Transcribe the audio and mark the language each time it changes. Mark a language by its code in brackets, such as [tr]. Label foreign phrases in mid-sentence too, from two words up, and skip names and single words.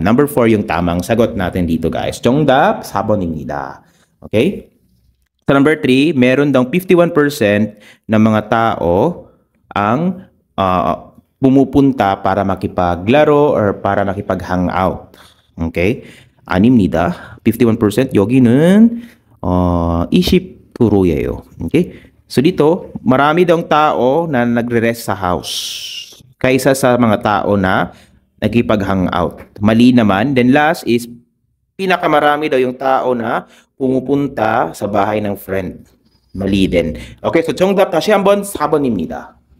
[tl] Number 4 yung tamang sagot natin dito, guys. [ko] 정답 4번입니다. [tl] Okay? Sa number 3, meron daw 51% ng mga tao ang pumupunta para makipaglaro or para makipag-hangout. [ko] Okay? 아닙니다. 51%. 여기는 20%예요. [tl] Okay? So dito, marami daw tao na nagre-rest sa house kaysa sa mga tao na nagkipag-hangout. Mali naman. Then last is pinakamarami daw yung tao na pumupunta sa bahay ng friend. mali din. Okay, so [ko] 정답 다시 한번 4번입니다.